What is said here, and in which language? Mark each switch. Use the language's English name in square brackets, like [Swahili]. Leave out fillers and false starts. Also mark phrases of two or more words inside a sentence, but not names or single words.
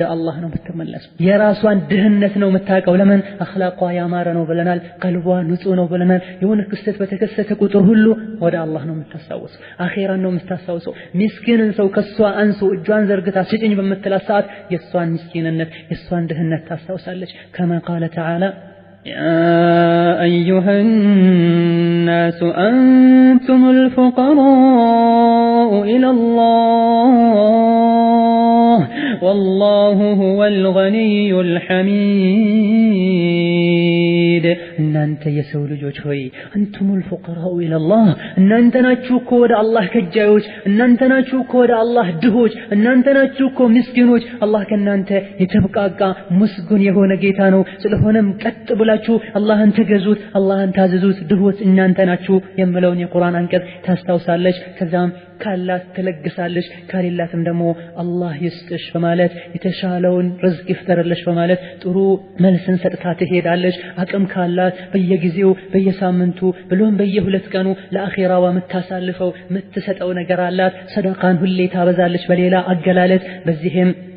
[Amharic] አላህ ነው የምትመለሰው የራሷን ድህነት ነው የምታውቀው ለምን አኽላቋ ያማረ ነው ብለናል ቀልቧ ንጹህ ነው ብለናል የሆነ ክስተት በተከሰተ ቁጥር ሁሉ ወደ አላህ ነው የምታስታውሰው አኺራን ነው የምታስታውሰው ምስኪንን ሰው ከሷ አንሱ እጇን ዘርግታ ስጭኝ በምትላት ሰዓት የሷን ምስኪንነት የሷን ድህነት ታስታውሳለች [Arabic] كما قال تعالى يا أيها الناس أنتم الفقراء إلى الله والله هو الغني الحميد [Amharic] እናንተ የሰው ልጆች ሆይ አንቱም [Arabic] الفقراء إلى الله [Amharic] እናንተ ናችሁ እኮ ወደ አላህ ከጃዮች እናንተ ናችሁ እኮ ወደ አላህ ድሆች እናንተ ናችሁ እኮ ምስኪኖች አላህ ከናንተ የተብቃቃ ምስጉን የሆነ ጌታ ነው ስለሆነም ቀጥ ብላችሁ አላህን ተገዙት አላህን ታዘዙት ድሆች እናንተ ናችሁ የሚለውን የቁርአን አንቀጽ ታስታውሳለች ከዛም ካላት ተለግሳለች ካሌላትም ደግሞ አላህ ይስጥሽ በማለት የተሻለውን ርዝቅ ይፍጠርልሽ በማለት ጥሩ መልስን ሰጥታ ትሄዳለች አቅም ካላት በየጊዜው በየሳምንቱ ብሎም በየሁለት ቀኑ ለአኺራዋ የምታሳልፈው የምትሰጠው ነገር አላት ሰደቃን ሁሌ ታበዛለች በሌላ አገላለጽ በዚህም